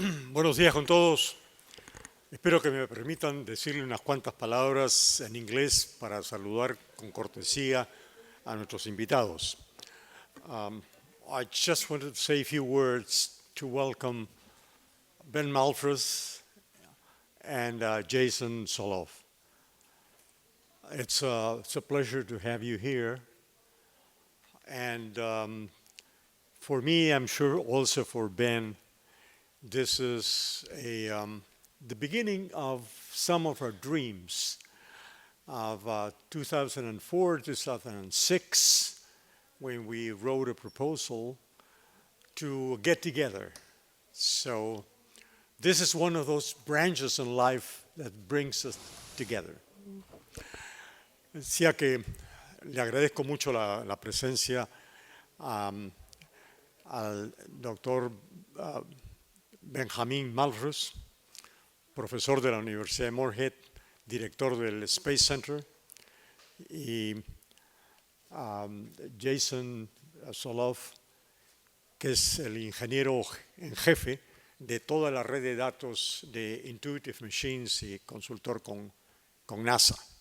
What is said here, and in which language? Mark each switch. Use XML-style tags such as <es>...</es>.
<es>Buenos días con todos. Espero que me permitan decirle unas cuantas palabras en inglés para saludar con cortesía a nuestros invitados.</es> <en>I just wanted to say a few words to welcome Ben Malphrus and Jason Soloff. It's a pleasure to have you here. And for me, I'm sure also for Ben, this is the beginning of some of our dreams of 2004, 2006, when we wrote a proposal to get together. So this is one of those branches in life that brings us together.</en> <es>Decía que le agradezco mucho la presencia al doctor Benjamin Malphrus, profesor de la Universidad de Morehead, director del Space Center, y Jason Soloff, que es el ingeniero en jefe de toda la red de datos de Intuitive Machines y consultor con NASA.</es>